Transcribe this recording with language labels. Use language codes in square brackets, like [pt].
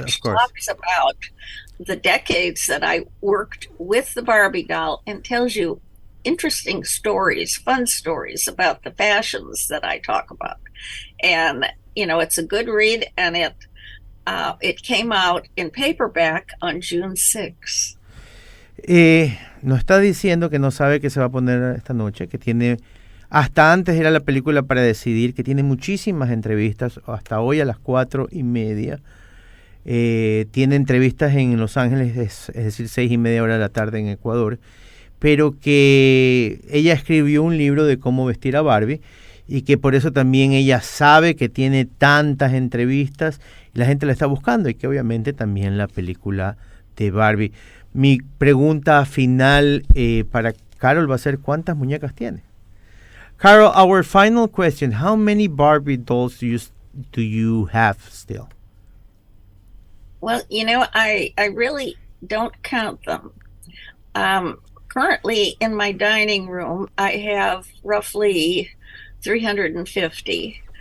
[en] which talks about the decades that I worked with the Barbie doll and tells you interesting stories, fun stories about the fashions that I talk about. And, it's a good read, and it came out in paperback on June 6th. [es] Nos está diciendo que no sabe qué se va a poner esta noche, que tiene, hasta antes era la película para decidir, que tiene muchísimas entrevistas, hasta hoy a las 4:30. Tiene entrevistas en Los Ángeles, es decir, 6:30 hora de la tarde en Ecuador, pero que ella escribió un libro de cómo vestir a Barbie, y que por eso también ella sabe que tiene tantas entrevistas y la gente la está buscando, y que obviamente también la película de Barbie. Mi pregunta final para Carol va a ser, ¿cuántas muñecas tiene? [en] Carol, our final question, how many Barbie dolls do you have still? Well, I really don't count them. Currently in my dining room, I have roughly 350.